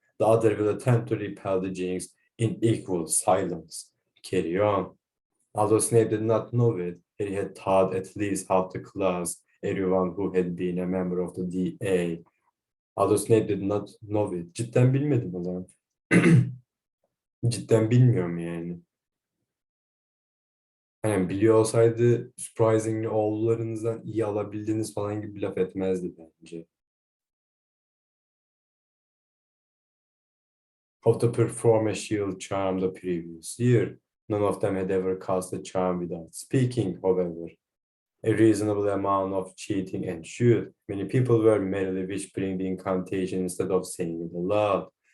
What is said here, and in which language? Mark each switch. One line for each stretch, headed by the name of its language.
English: The other will attempt to repel the jinx in equal silence. Carry on. Although Snape did not know it, he had taught at least half the class, everyone who had been a member of the DA. Although Snape did not know it.
Turkish: Cidden bilmedim o zaman. Cidden bilmiyorum yani. Yani biliyor olsaydı surprisingly oğullarınızdan iyi alabildiğiniz falan gibi bir laf etmezdi bence.
English: Of the perform a shield charm the previous year, none of them had ever cast a charm without speaking, however. A reasonable amount of cheating ensued. Many people were merely whispering the incantation instead of saying it aloud.